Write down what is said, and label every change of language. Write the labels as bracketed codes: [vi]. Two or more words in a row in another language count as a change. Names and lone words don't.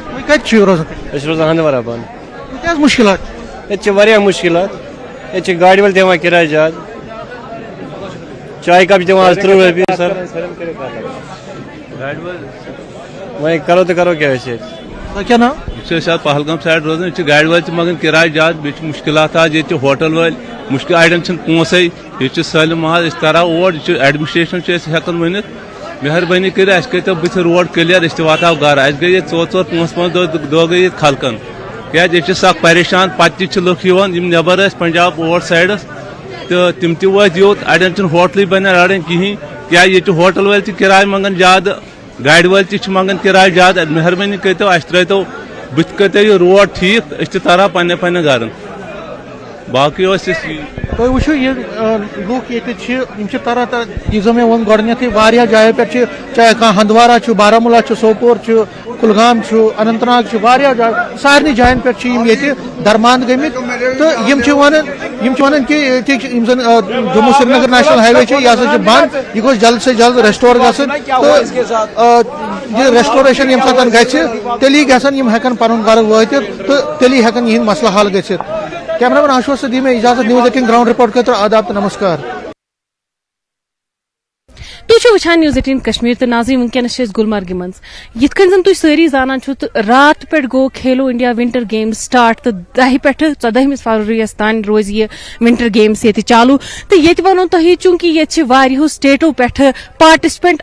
[ks] تُہۍ کتہِ چھِو روزان أسۍ چھِ روزان ہندوارا بان کیٛاہ مشکلات ییٚتہِ چھِ واریاہ مشکلات ییٚتہِ چھِ گاڑِ وٲلۍ دِوان کِراے زیادٕ چاے کپ چھِ دِوان 30 رۄپیہِ سر وۄنۍ کرو کیٛاہ أسۍ ییٚتہِ [ur] کیا نام [ks] ات پہلگام سائڈ روزان گاڑی وٲلۍ مگر کرایہ زیادٕ بیٚیہِ چھِ مشکلات آز ییٚتہِ ہوٹل وٲلۍ مشکل اڑٮ۪ن چھِنہٕ پونٛسے ییٚتہِ چھِ سٲلِم حظ أسۍ ترو اور یہِ چھُ ایڈمنسٹریشن چھِ أسۍ ہٮ۪کان ؤنِتھ مہربٲنی کٔرِتھ اَسہِ کٔرۍتو بٕتھِ روڈ کٕلیر أسۍ تہِ واتہو گرٕ اَسہِ گٔے ییٚتہِ 4-5 دۄہ گٔے ییٚتہِ خلقن کیٛازِ ییٚتہِ چھِ سکھ پریشان پتہٕ تہِ چھِ لُکھ یِوان یِم نٮ۪بر ٲسۍ پنجاب اور سایڈس تہٕ تِم تہِ وٲتۍ یوٚت اڑٮ۪ن چھِنہٕ ہوٹلٕے بنان اڑٮ۪ن کِہیٖنۍ کیٛازِ ییٚتہِ چھِ ہوٹل وٲلۍ تہِ کِراے منٛگان زیادٕ گاڑِ وٲلۍ تہِ چھِ منٛگان کِراے زیادٕ مہربٲنی کٔرۍتو اَسہِ ترٛٲیتو بٕتھِ کٔرۍتو یہِ روڈ ٹھیٖک أسۍ تہِ ترہو پننٮ۪ن گرن باقٕے اوس أسۍ تُہۍ وٕچھِو یہِ لُکھ ییٚتہِ چھِ طرح طرح یہِ زن مےٚ ووٚن گۄڈنٮ۪تھٕے واریاہ جایو پٮ۪ٹھ چھِ چاہے کانٛہہ ہندوارا چھُ بارہمولہ چھُ سوپور چھُ کُلگام چھُ اننت ناگ چھُ واریاہ جاے سارنٕے جاین پٮ۪ٹھ چھِ ییٚتہِ درماند گٔمٕتۍ تہٕ یِم چھِ ونان کہ ییٚتِکۍ یِم زن جموں سری نگر نیشنل ہائی وے چھُ یہِ ہسا چھُ بند یہِ گوٚژھ [ur] جلد سے جلد [ks] ریسٹور گژھُن تہٕ یہ ریسٹوریشن ییٚمہِ ساتہٕ گژھِ تیٚلی گژھن یِم ہٮ۪کن پنُن گرٕ وٲتِتھ تہٕ تیٚلی ہٮ۪کن یِہنٛدۍ مسلہٕ حل گٔژھِتھ کیمرہ مین آشوق سے دی میں اجازت News 18 گراؤنڈ رپورٹ خاطر آداب تو نمسکار تُہۍ وٕچھان News 18 کشمیر تو ناظرین ونکیٚنس چھِ أسۍ گلمرگہِ منٛز یِتھ کٔنۍ زن تُہۍ سٲری زانان چھِو تہٕ رات پٮ۪ٹھ گوٚو کھیلو انڈیا [en] winter games [ks] سٹارٹ تہٕ 10 پٮ۪ٹھ 14 فروریَس تانۍ روزِ یہِ ونٹر گیمز ییٚتہِ چالوٗ تہٕ ییٚتہِ وَنو تۄہہِ چوٗنٛکہِ ییٚتہِ چھِ واریاہو سٹیٹو پٮ۪ٹھ پارٹِسپینٹ